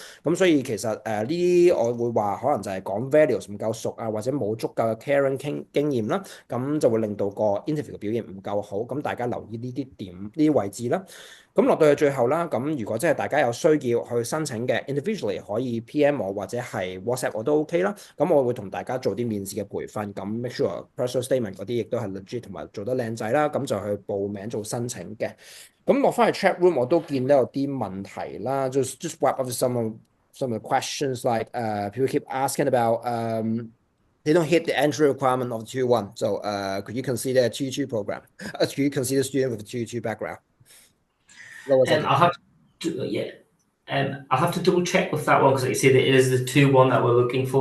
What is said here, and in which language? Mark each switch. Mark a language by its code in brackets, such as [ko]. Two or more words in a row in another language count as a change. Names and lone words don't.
[yue] 咁所以其實呢啲我會話可能就係講 values 唔夠熟啊，或者冇足夠嘅 caring 經驗啦，咁就會令到個 interview 嘅表現唔夠好。咁大家留意呢啲點呢啲位置啦。咁落到去最後啦，咁如果真係大家有需要去申請嘅 individually 可以 PM 我或者係 WhatsApp 我都 OK 啦。咁我會同大家做啲面試嘅培訓，咁 [en] make sure personal statement [yue] 嗰啲亦都係 legit 同埋做得靚仔啦，咁就去報名做申請嘅。咁落翻去 chat room 我都見到有啲問題啦 [en] ，just wrap up some of the questions like people keep asking about they don't hit the entry requirement of 2-1. So could you consider a 2-2 program? Could you consider a student with a 2-2 background? I'll have to double check with that one because like you say it is the 2-1 that we're looking for.